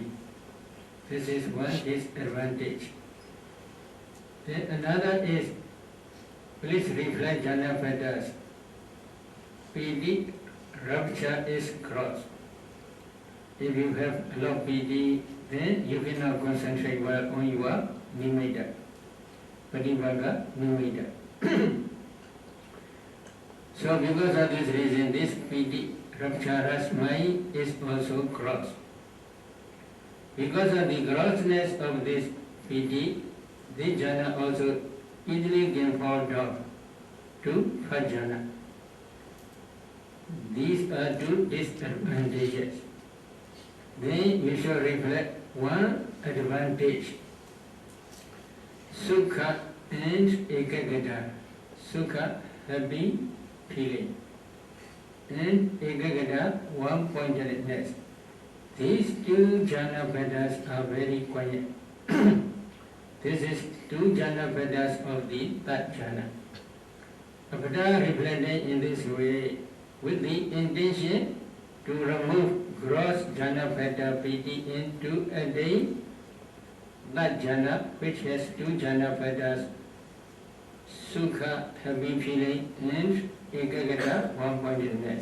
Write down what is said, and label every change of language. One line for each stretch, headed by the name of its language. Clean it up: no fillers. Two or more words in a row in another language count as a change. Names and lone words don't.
English: This is one disadvantage. Then another is, please reflect jhana factors. Piti, rapture is cross. If you have a lot of piti, then you cannot concentrate well on your nimitta,
Pali: patibhaga nimitta.
English: So because of this reason, this piti, rapturous mind is also gross. Because of the grossness of this piti, this jhana also easily can fall down to first jhana. These are two disadvantages. Then you should reflect one advantage. Sukha and ekagata. Sukha, happy feeling, and ekagata, one-pointedness. These two jhana factors are very quiet. This is two jhana factors of the third jhana. After reflecting in this way, with the intention to remove gross jhana factor piti into a day, that jhana which has two jhana factors, sukha, happy feeling, and ekagata, one-pointedness.